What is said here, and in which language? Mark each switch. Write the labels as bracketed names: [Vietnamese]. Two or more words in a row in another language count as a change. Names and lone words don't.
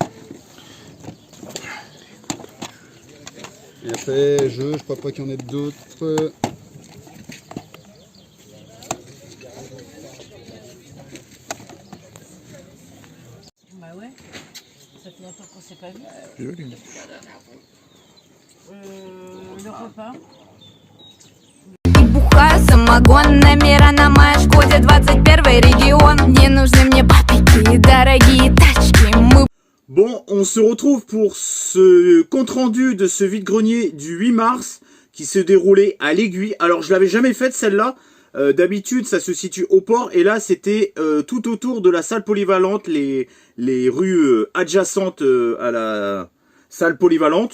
[French] Et après, je crois pas qu'il y en ait d'autres. Bah ouais. Ça fait longtemps qu'on s'est pas vu. Joli. Le repas. [Russian] И бухаю самогонными моя Шкоде 21 регион. Не нужны мне папики, дорогие тачки. Мы [French] Bon, on se retrouve pour ce compte-rendu de ce vide-grenier du 8 mars qui se déroulait à l'Aiguille. Alors, je l'avais jamais faite celle-là. D'habitude, ça se situe au port. Et là, c'était tout autour de la salle polyvalente, les rues adjacentes à la salle polyvalente.